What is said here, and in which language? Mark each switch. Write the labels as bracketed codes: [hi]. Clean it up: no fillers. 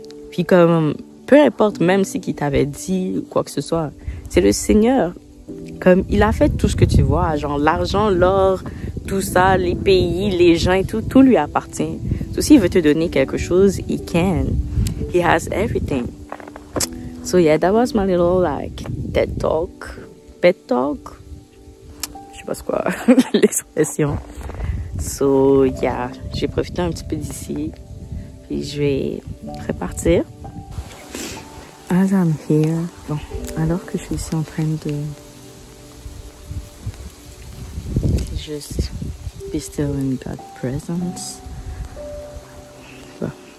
[fr] Puis comme, peu importe même si qui t'avait dit quoi que ce soit, c'est le Seigneur. Comme, il a fait tout ce que tu vois, genre l'argent, l'or, tout ça, les pays, les gens et tout lui appartient. So, s'il veut te donner quelque chose, he can. [en] He has everything. So yeah, that was my little like TED talk, pet talk. [fr] sais pas ce quoi l'expression. So, yeah, j'ai profité un petit peu d'ici. Puis je vais repartir. As I'm here, bon, alors que je suis ici en train de juste be still in God's presence. Bon.